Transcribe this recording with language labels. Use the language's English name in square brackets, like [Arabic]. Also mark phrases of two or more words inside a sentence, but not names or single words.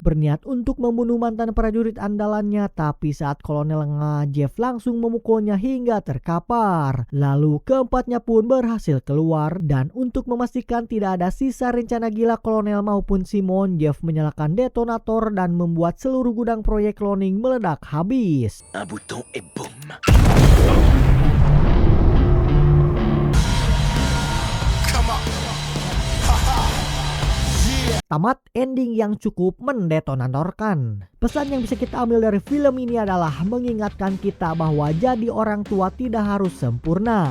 [Indonesian] Berniat untuk membunuh mantan prajurit andalannya, tapi saat kolonel ngeh, Jeff langsung memukulnya hingga terkapar. Lalu keempatnya pun berhasil keluar, dan untuk memastikan tidak ada sisa rencana gila kolonel maupun Simon, Jeff menyalakan detonator dan membuat seluruh gudang proyek cloning meledak habis. [French] Un bouton et boum. [Indonesian] Tamat ending yang cukup mendetonatorkan. Pesan yang bisa kita ambil dari film ini adalah mengingatkan kita bahwa jadi orang tua tidak harus sempurna.